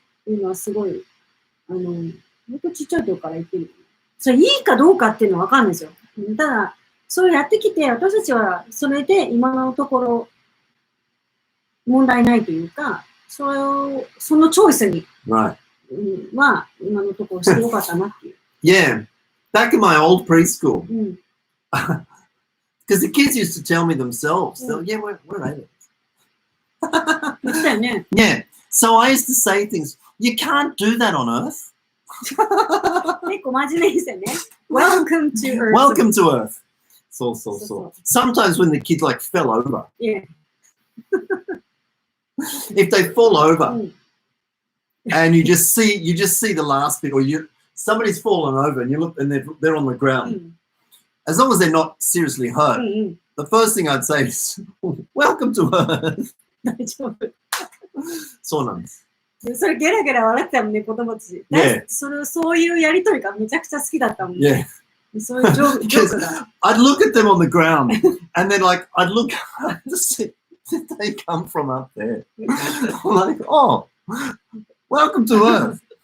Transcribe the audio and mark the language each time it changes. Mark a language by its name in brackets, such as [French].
[Japanese] いうのはすごい、ほんとちっちゃい時から言ってる。それいいかどうかっていうのはわかんないですよ。ただ、それやってきて、私たちはそれで今のところ問題ないというか、そのチョイスに、は今のところしてよかったなっていう。 [English] Yeah, back in my old preschool, because the kids used to tell me themselves, yeah, we're aliens. Yeah, so I used to say things, you can't do that on Earth. [Japanese] 結構真面目ですよね。 [English] Welcome to Earth. Welcome to Earth. So. Sometimes when the kids like fell over. Yeah. If they fall over and you just see the last bit, or somebody's fallen over and you look and they're on the ground. As long as they're not seriously hurt, the first thing I'd say is, welcome to Earth. [Japanese] そうなんです。それゲラゲラ笑ってたもんね、子供たち。そういうやりとりがめちゃくちゃ好きだったもんね。そういうジョークが。 [English] I'd look at them on the ground and then like I'd look to see did they come from up there? I'm like, oh, welcome to Earth.